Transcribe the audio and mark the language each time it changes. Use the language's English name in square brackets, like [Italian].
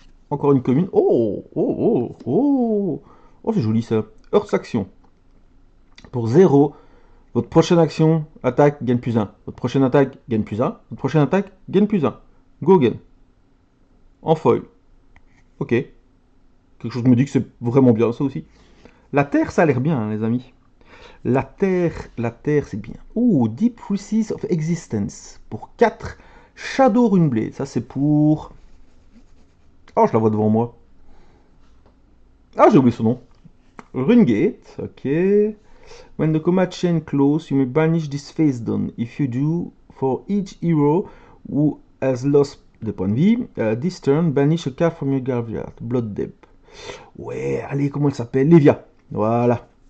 [French] Encore une commune. Oh, c'est joli ça. Earth Action. Pour 0. Votre prochaine action, attaque, gagne plus 1. Votre prochaine attaque, gagne plus 1. Votre prochaine attaque, gagne plus 1. Go again. En foil. Ok. Quelque chose me dit que c'est vraiment bien ça aussi. La terre, ça a l'air bien, hein, les amis. La terre, c'est bien. Oh, Deep Recess of Existence. Pour 4. Shadow Runeblade. Ça, c'est pour... Oh, je la vois devant moi. Ah, j'ai oublié son nom. Runegate. Ok. [English] When the combat chain close, you may banish this face down. If you do, for each hero who has lost the [French] points de vie, [English] this turn, banish a card from your graveyard. Blood Deb. [French] Ouais, allez, comment elle s'appelle? Lévia. Voilà.